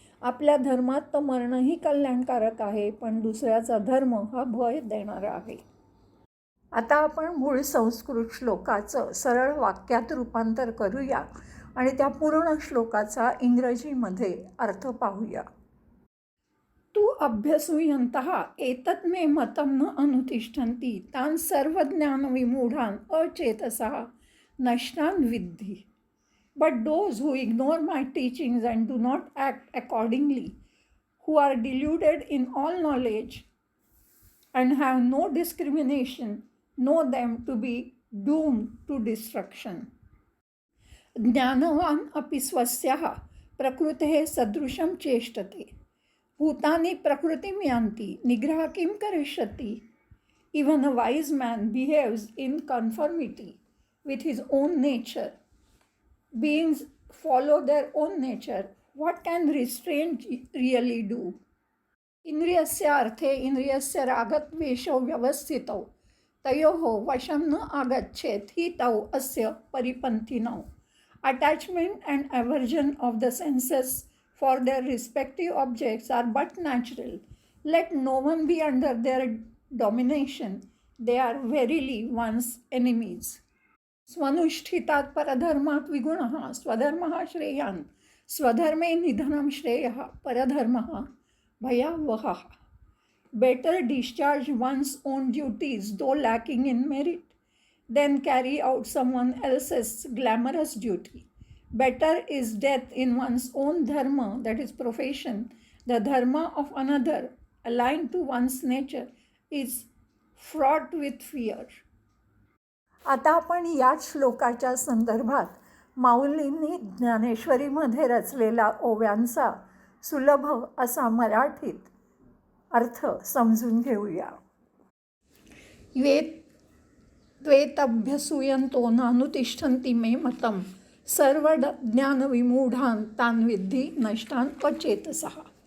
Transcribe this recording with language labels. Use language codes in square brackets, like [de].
[mr] आपल्या धर्मात तर मरणही कल्याणकारक आहे, पण दुसऱ्याचा धर्म हा भय देणारा आहे. आता आपण मूळ संस्कृत श्लोकाचं सरळ वाक्यात रूपांतर करूया आणि त्या पूर्ण श्लोकाचा इंग्रजीमध्ये अर्थ पाहूया. [sa] तू अभ्यसूयन्तः एतत् मे मतं न अनुतिष्ठन्ति तान् सर्वज्ञानविमूढान् अचेतसः नष्टान् विद्धि. [en] But those who ignore my teachings and do not act accordingly, who are deluded in all knowledge and have no discrimination, know them to be doomed to destruction. [sa] ज्ञानवान् अपि स्वस्याः प्रकृतेः सदृशं चेष्टते. भूतानि प्रकृतिं यान्ति निग्रहः किं करिष्यति. [en] Even a wise man behaves in conformity with his own nature. Beings follow their own nature. What can restraint really do? [sa] इंद्रियस्य अर्थे इंद्रियस्य रागद्वेषौ व्यवस्थितौ तयोः वशं न आगच्छेत् हि तौ अस्य परिपन्थिनौ. [en] Attachment and aversion of the senses for their respective objects are but natural. Let no one be under their domination. They are verily one's enemies. [sa] स्वनुष्ठितात् परधर्मात् विगुणः स्वधर्मः श्रेयान् स्वधर्मे निधनं श्रेयः परधर्मः भयावहः. [en] Better discharge one's own duties though lacking in merit than carry out someone else's glamorous duty. Better is death in one's own dharma, that is profession. The dharma of another, aligned to one's nature, is fraught with fear. [mr] आता आपण याच श्लोकाच्या संदर्भात माऊलींनी ज्ञानेश्वरीमध्ये रचलेला ओव्यांचा सुलभ असा मराठीत अर्थ समजून घेऊया. [sa] त्वेतभ्यसूयन्तो नानुतिष्ठन्ति मे मतं सर्व ज्ञानविमूढान् तान् विद्धि नष्टान् अचेतसः.